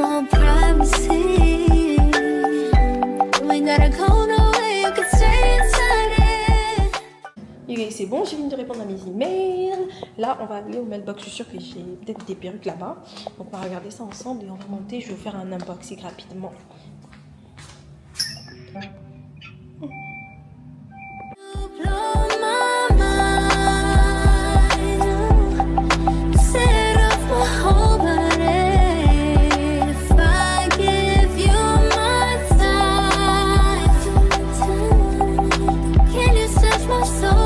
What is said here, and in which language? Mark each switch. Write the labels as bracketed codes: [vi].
[en] Privacy, we gotta go nowhere, you can stay inside it. You guys, [fr] c'est bon, j'ai fini de répondre à mes emails. Là, on va aller au mailbox. Je suis sûre que j'ai peut-être des perruques là-bas. Donc, on va regarder ça ensemble et on va monter. Je vais vous faire un unboxing rapidement. [en] Blow my mind, set off my whole body. If I give you my time, can you search my soul?